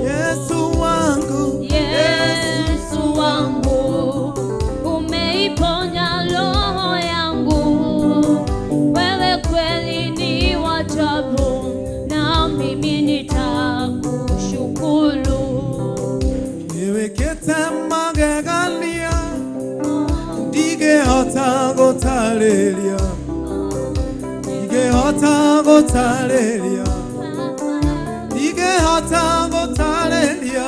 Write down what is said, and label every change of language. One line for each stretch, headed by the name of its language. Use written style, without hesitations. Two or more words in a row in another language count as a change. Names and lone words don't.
Swahili: Yesu wangu, Yesu wangu, umeiponya roho yangu. Wewe kweli ni wa ajabu, na mimi nitakushukuru.
Kikuyu: niwekete magegania, ndigehota gũtarĩria, ndigehota gũtarĩria, ndigehota gũtarĩria.